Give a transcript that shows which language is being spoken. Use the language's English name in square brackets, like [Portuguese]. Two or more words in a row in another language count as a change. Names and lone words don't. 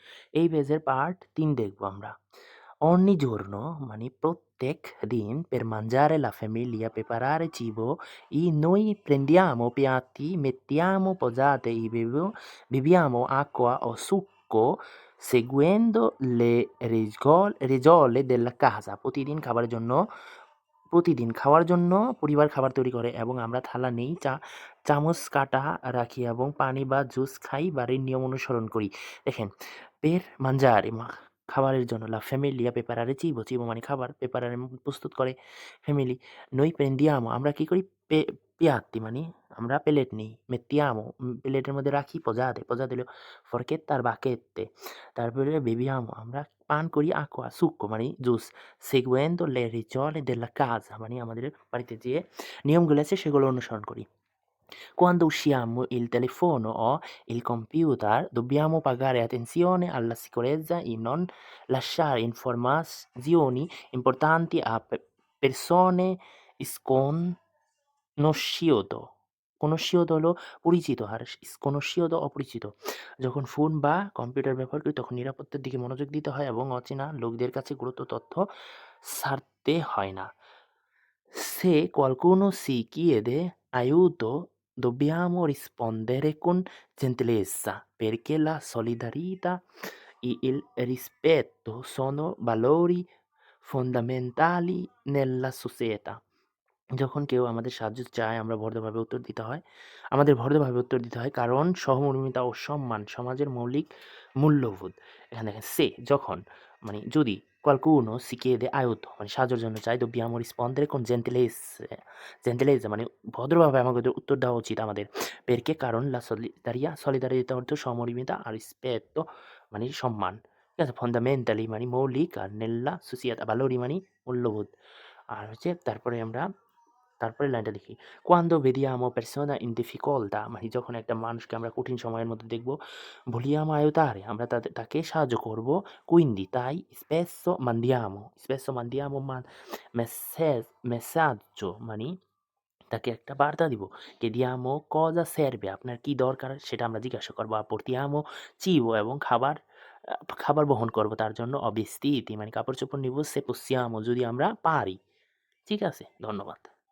[Bangla] এই পেজের পার্ট 3 দেখব আমরা। [Italian] Ogni giorno, [Bangla] মানে প্রত্যেক দিন, [Italian] per mangiare la famiglia preparare cibo e noi prendiamo piatti, mettiamo posate e beviamo acqua o succo seguendo le regole della casa. [Bangla] প্রতিদিন খাওয়ার জন্য পরিবার খাবার তৈরি করে এবং আমরা থালা নেই, চামচ কাটা রাখি এবং পানি বা জুস খাই, বাড়ির নিয়ম অনুসরণ করি। দেখেন, [Italian] per mangiare [Bangla] খাবারের জন্য, [Italian] la famiglia preparare cibo, cibo [Bangla] মানে খাবার, [Italian] preparare [Bangla] প্রস্তুত করে, ফ্যামিলি, [Italian] noi prendiamo [Bangla] আমরা কি করি, piatti মানে আমরা প্লেট নিই, mettiamo প্লেটের মধ্যে রাখি, posate হলো forchetta আর bacchette, তারপরে beviamo আমরা পান করি, [Italian] acqua succo [Bangla] মানে জুস, [Italian] seguendo le regole della casa [Bangla] মানে আমাদের বাড়িতে যে নিয়মগুলো আছে সেগুলো অনুসরণ করি। [Italian] Quando usiamo il telefono o il computer dobbiamo pagare attenzione alla sicurezza e non lasciare informazioni importanti a persone sconosciute. [Bangla] Conosciuto হলো পরিচিত আর sconosciuto অপরিচিত। যখন ফোন বা কম্পিউটার ব্যবহার করি তখন নিরাপত্তার দিকে মনোযোগ দিতে হয় এবং অচেনা লোকদের কাছে গুরুত্ব তথ্য ছাড়তে হয় না। [Italian] Se qualcuno ci chiede aiuto, dobbiamo rispondere con gentilezza, perché la solidarietà e il rispetto sono valori fondamentali nella società. [Bangla] যখন কেউ আমাদের সাহায্য চায় আমাদের ভদ্রভাবে উত্তর দিতে হয় কারণ সহমর্মিতা ও সম্মান সমাজের মৌলিক মূল্যবোধ। এখানে দেখেন সে যখন মানে যদি [Italian] qualcuno si chiede aiuto [Bangla] মানে সাহায্যের জন্য চাই, [Italian] dobbiamo rispondere con gentilezza [Bangla] মানে ভদ্রভাবে আমাদের উত্তর দেওয়া উচিত আমাদের। perché কারণ [Italian] la solidarietà [Bangla] অর্থ সহমর্মিতা আর rispetto মানে সম্মান। ঠিক আছে? fondamentali মানে মৌলিক আর [Italian] nella società valori [Bangla] মানে মূল্যবোধ। আর হচ্ছে তারপরের লাইনটা দেখি। [Italian] Quando vediamo persona in difficoltà [Bangla] মানে যখন একটা মানুষকে আমরা কঠিন সময়ের মধ্যে দেখব, [Italian] vogliamo aiutare [Bangla] আমরা তাকে সাহায্য করব। Quindi তাই spesso [Italian] mandiamo messaggio [Bangla] মানে তাকে একটা বার্তা দিব। [Italian] Chiediamo cosa serve [Bangla] আপনার কি দরকার সেটা আমরা জিজ্ঞাসা করব। [Italian] Portiamo cibo [Bangla] এবং খাবার বহন করব তার জন্য। [Italian] O vestiti [Bangla] মানে কাপড়-চোপড় নিব। [Italian] Se possiamo [Bangla] যদি আমরা পারি। ঠিক আছে? ধন্যবাদ।